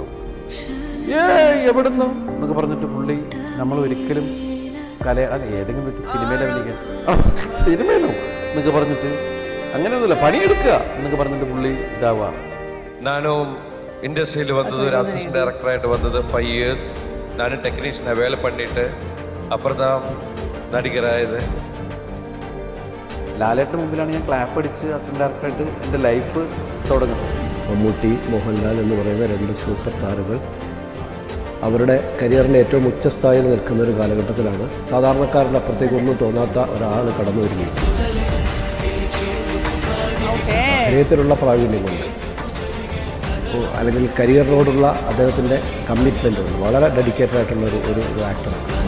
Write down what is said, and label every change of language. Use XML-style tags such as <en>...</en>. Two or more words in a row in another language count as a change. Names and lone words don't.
<ml>എവിടുന്നു എന്നൊക്കെ പറഞ്ഞിട്ട് പുള്ളി നമ്മൾ ഒരിക്കലും ഏതെങ്കിലും സിനിമയിൽ അഭിനയിക്കാൻ സിനിമയിലോ എന്നൊക്കെ പറഞ്ഞിട്ട് അങ്ങനെയൊന്നുമില്ല, പണിയെടുക്കുക എന്നൊക്കെ പറഞ്ഞിട്ട് പുള്ളി ഇതാവുക. നാനും ഇൻഡസ്ട്രിയിൽ വന്നത് ഒരു അസിസ്റ്റന്റ് ഡയറക്ടറായിട്ട് വന്നത് 5 years.</ml> <ta>நானும் டெக்னீஷியனை வேலை பண்ணிட்டு அப்புறம் தான் നടികരായത്.</ta> <ml>ലാലേട്ടന് മുമ്പിലാണ് ഞാൻ ക്ലാപ്പ് അടിച്ച് അസിസ്റ്റന്റ് ഡയറക്ടറായിട്ട് എൻ്റെ ലൈഫ് തുടങ്ങുന്നത്. മമ്മൂട്ടി, മോഹൻലാൽ എന്ന് പറയുന്ന 2 സൂപ്പർ താരങ്ങൾ അവരുടെ കരിയറിൻ്റെ ഏറ്റവും ഉച്ചസ്ഥായിൽ നിൽക്കുന്ന ഒരു കാലഘട്ടത്തിലാണ് സാധാരണക്കാരുടെ അപ്പുറത്തേക്കൊന്നും തോന്നാത്ത ഒരാൾ കടന്നു വരികയും അഭിനയത്തിലുള്ള പ്രാവീണ്യം കൊണ്ട് അല്ലെങ്കിൽ കരിയറിനോടുള്ള അദ്ദേഹത്തിൻ്റെ കമ്മിറ്റ്മെൻ്റ് വളരെ ഡെഡിക്കേറ്റഡ് ആയിട്ടുള്ള ഒരു ആക്ടറാണ്.</ml>